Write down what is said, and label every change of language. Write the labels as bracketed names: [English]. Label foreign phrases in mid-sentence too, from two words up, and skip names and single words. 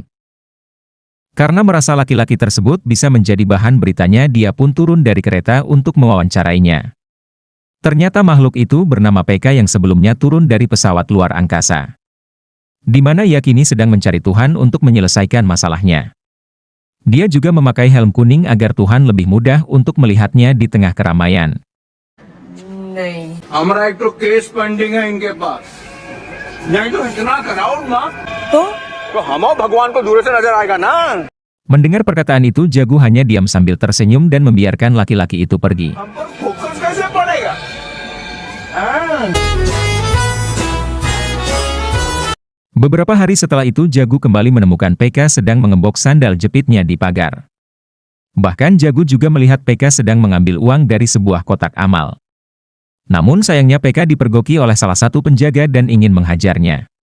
[Indonesian] Karena merasa laki-laki tersebut bisa menjadi bahan beritanya, dia pun turun dari kereta untuk mewawancarainya. Ternyata makhluk itu bernama PK yang sebelumnya turun dari pesawat luar angkasa. Di mana ia kini sedang mencari Tuhan untuk menyelesaikan masalahnya. Dia juga memakai helm kuning agar Tuhan lebih mudah untuk melihatnya di tengah keramaian. [Hindi] नहीं। हमारा एक तो [English] case pending [Hindi] है इनके पास। नहीं तो इतना कराओ ना तो हम भगवान को दूर से नजर आएगा ना। [Indonesian] Mendengar perkataan itu, Jagu hanya diam sambil tersenyum dan membiarkan laki-laki itu pergi. [Hindi] हम पर फोकस कैसे पड़ेगा? [Indonesian] Beberapa hari setelah itu Jagu kembali menemukan PK sedang mengembok sandal jepitnya di pagar. Bahkan Jagu juga melihat PK sedang mengambil uang dari sebuah kotak amal. Namun sayangnya PK dipergoki oleh salah satu penjaga dan ingin menghajarnya.